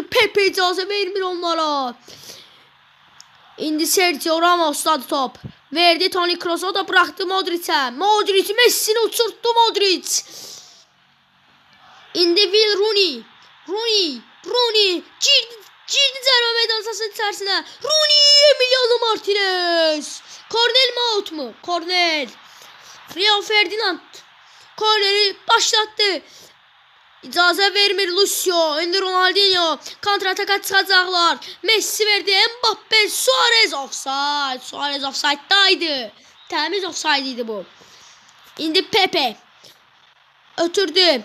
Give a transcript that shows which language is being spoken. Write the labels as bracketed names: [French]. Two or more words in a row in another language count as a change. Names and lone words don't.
[Azerbaijani] Pepe icazə vermir onlara. İndi Sergio Ramos'dadır top. Verdi Toni Kroos, o da bıraktı Modric'e. Messi'ni uçurttu Modric. İndi Will Rooney girdi cərimə meydançasının içərisinə. Emiliano Martinez. Kornel mi out mu? Kornel. Rio Ferdinand korneri başlattı. İcazə vermir Lucio. İndi Ronaldinho kontrataka çıxacaqlar. Messi verdi. Mbappe, Suarez offside. Suarez offside'daydı. Təmiz offside idi bu. İndi Pepe ötürdü.